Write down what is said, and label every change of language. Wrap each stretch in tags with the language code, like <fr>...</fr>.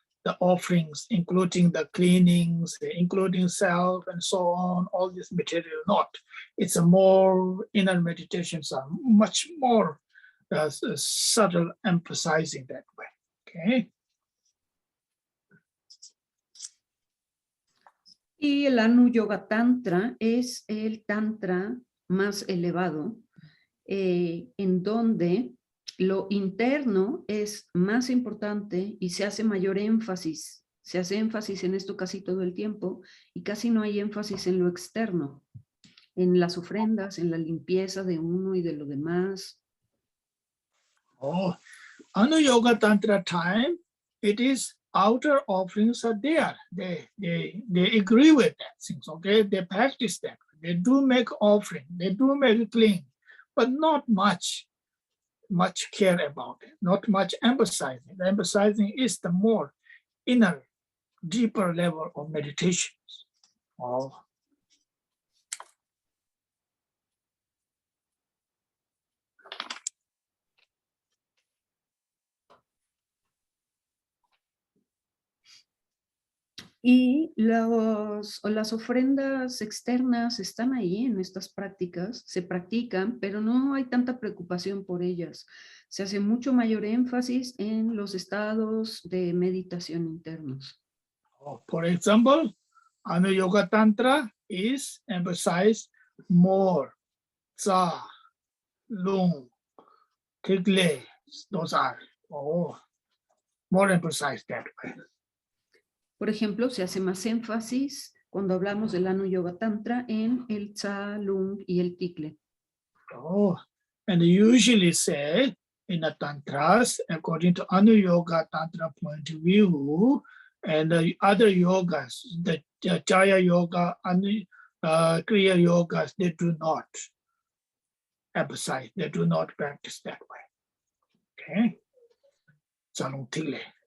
<en>The offerings, including the cleanings, including self and so on, all this material, not. It's a more inner meditations are much more subtle, emphasizing that way, okay?</en> <es>Y el Anu Yoga Tantra es el tantra más elevado, en donde lo interno es más importante y se hace mayor énfasis. Se hace énfasis en esto casi todo el tiempo y casi no hay énfasis en lo externo, en las ofrendas, en la limpieza de uno y de lo demás.</es> <en>Oh, Anu Yoga Tantra time, it is outer offerings are there. They agree with that things, okay? They practice that. They do make offering, they do make clean, but not much care about it, not much emphasizing. The emphasizing is the more inner, deeper level of meditations. Oh.</en> <es>Y las ofrendas externas están ahí en estas prácticas, se practican, pero no hay tanta preocupación por ellas. Se hace mucho mayor énfasis en los estados de meditación internos.</es> <en>For example, Anu Yoga Tantra is emphasized more. Tsa, Lung, Kigle, those are more emphasized that way.</en> <es>Por ejemplo, se hace más énfasis cuando hablamos del Anu Yoga Tantra en el Tsa, Lung y el Tikle.</es> <en>And usually say in the Tantras, according to Anu Yoga Tantra point of view, and the other yogas, the Jaya Yoga, Kriya Yogas, they do not emphasize, they do not practice that way. Okay? Salung Tikle.</en>